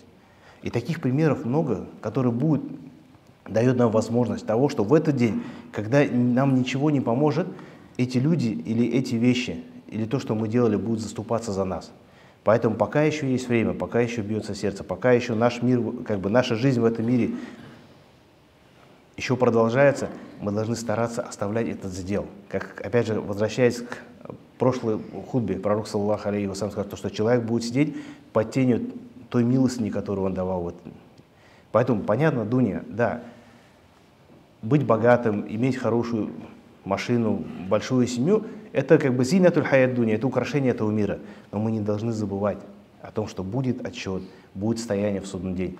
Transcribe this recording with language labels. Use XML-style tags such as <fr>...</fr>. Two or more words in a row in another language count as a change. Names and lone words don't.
<ru>И таких примеров много, которые дают нам возможность того, что в этот день, когда нам ничего не поможет, эти люди или эти вещи, или то, что мы делали, будут заступаться за нас. Поэтому пока еще есть время, пока еще бьется сердце, пока еще наш мир, наша жизнь в этом мире еще продолжается, мы должны стараться оставлять этот задел. Как, опять же, возвращаясь к прошлой хутбе, пророк,</ru> <ar>صلى الله عليه وسلم,</ar> <ru>сказал, что человек будет сидеть под тенью той милостыни, которую он давал. Поэтому, понятно, дуня, да, быть богатым, иметь хорошую машину, большую семью, это как бы</ru> <ar>زينة الحياة الدنيا,</ar> <ru>это украшение этого мира. Но мы не должны забывать о том, что будет отчет, будет стояние в судный день.</ru>